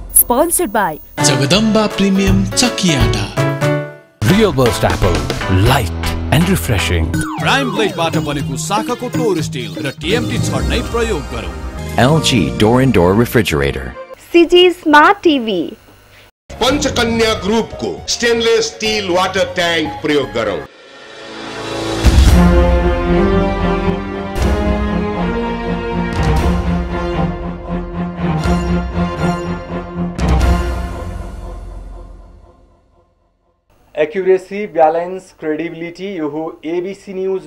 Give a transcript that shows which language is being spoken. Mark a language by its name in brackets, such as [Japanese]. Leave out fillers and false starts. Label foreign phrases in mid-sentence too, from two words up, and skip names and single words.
[English] Sponsored by Jagadamba Premium Chakiata. Real Burst Apple, light and refreshing. [Nepali] Prime Blade बाट बनेको शाखाको [English] TOR steel [Nepali] र TMT छड नै प्रयोग गरौँ. [English] LG Door and Door Refrigerator. CG Smart TV. [Nepali] पंचकन्या ग्रुप को [English] stainless steel water tank [Nepali] प्रयोग करो. [English] accuracy, balance, credibility, [Nepali] यो हो एबीसी न्यूज.